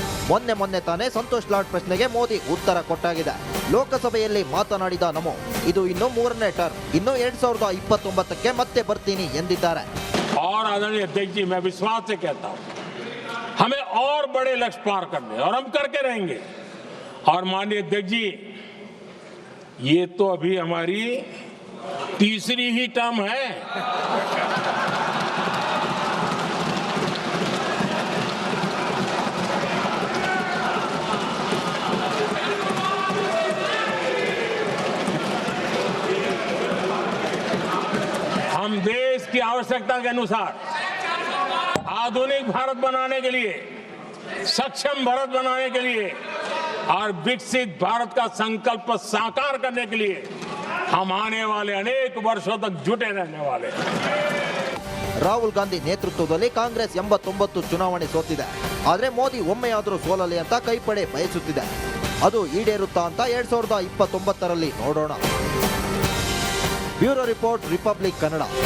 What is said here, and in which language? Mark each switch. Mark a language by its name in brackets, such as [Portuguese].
[Kannada] ಮೊನ್ನೆ ತಾನೇ ಸಂತೋಷ್ ಲಾಡ್ ಪ್ರಶ್ನೆಗೆ ಮೋದಿ ಉತ್ತರ ಕೊಟ್ಟಾಗಿದೆ. ಲೋಕಸಭೆಯಲ್ಲಿ ಮಾತನಾಡಿದ ನಮೋ, ಇದು ಇನ್ನು ಮೂರನೇ ಟರ್ಮ್, ಇನ್ನು 2029ಕ್ಕೆ ಮತ್ತೆ ಬರ್ತೀನಿ ಎಂದಿದ್ದಾರೆ. [Hindi] और आदरणीय अध्यक्ष जी, मैं विश्वास से कहता हूं, हमें और बड़े लक्ष्य पार करने, और हम करके रहेंगे. और माननीय अध्यक्ष जी, ये तो अभी हमारी तीसरी ही टर्म है. हम देश की आवश्यकता के अनुसार आधुनिक भारत बनाने के लिए, सक्षम भारत बनाने के लिए और विकसित भारत का संकल्प साकार करने के लिए हम आने वाले अनेक वर्षों तक जुटे रहने वाले. [Kannada] ರಾಹುಲ್ ಗಾಂಧಿ ನೇತೃತ್ವದಲ್ಲಿ ಕಾಂಗ್ರೆಸ್ 89 ಚುನಾವಣೆ ಸೋತಿದೆ. ಆದರೆ ಮೋದಿ ಒಮ್ಮೆಯಾದರೂ ಸೋಲಲಿ ಅಂತ ಕೈಪಡೆ ಬಯಸುತ್ತಿದೆ. ಅದು ಈಡೇರುತ್ತಾ ಅಂತ 2029ರಲ್ಲಿ ನೋಡೋಣ. Bureau report, republic Kannada.